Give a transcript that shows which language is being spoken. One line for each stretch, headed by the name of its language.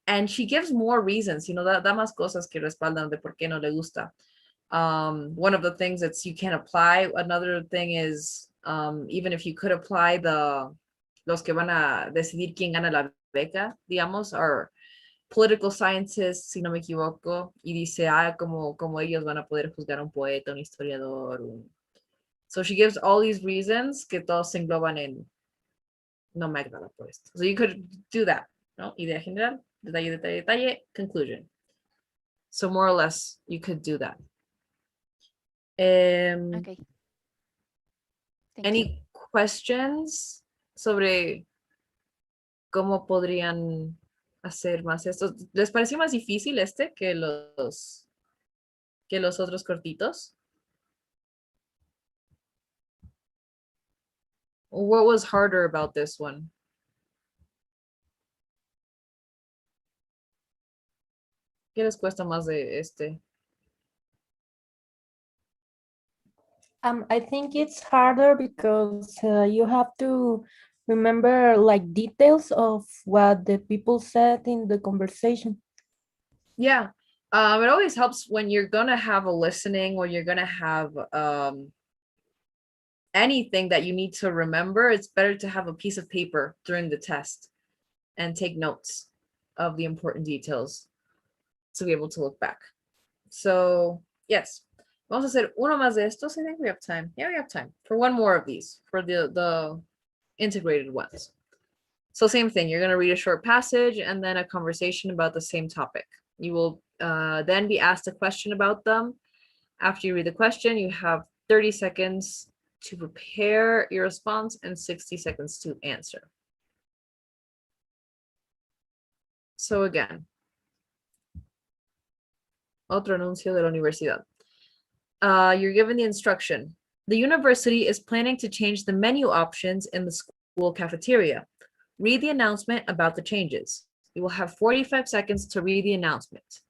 English: And she gives more reasons,
Spanish: da más cosas que respaldan de por qué no le gusta.
English: One of the things that's you can apply. Another thing is, even if you could apply
Spanish: los que van a decidir quién gana la beca, digamos,
English: are political scientists,
Spanish: si no me equivoco, y dice, como ellos van a poder juzgar a un poeta, un historiador.
English: So she gives all these reasons
Spanish: que todos se engloban en no me agrada por esto.
English: So you could do that,
Spanish: ¿no? Idea general, detalle, detalle, detalle, conclusion.
English: So more or less, you could do that. Okay. Thank Any you. questions
Spanish: sobre cómo podrían hacer más esto? ¿Les pareció más difícil este que los otros cortitos?
English: What was harder about this one?
Spanish: ¿Qué les cuesta más de este?
English: I think it's harder because you have to remember like details of what the people said in the conversation. Yeah, it always helps when you're gonna have a listening or you're gonna have anything that you need to remember. It's better to have a piece of paper during the test and take notes of the important details to be able to look back. So yes,
Spanish: vamos a hacer uno más de estos.
English: I think we have time. Yeah, we have time for one more of these for the integrated ones. So same thing, you're going to read a short passage and then a conversation about the same topic. You will then be asked a question about them. After you read the question, you have 30 seconds to prepare your response and 60 seconds to answer. So again,
Spanish: otro anuncio de la universidad.
English: You're given the instruction. The university is planning to change the menu options in the school cafeteria. Read the announcement about the changes. You will have 45 seconds to read the announcement.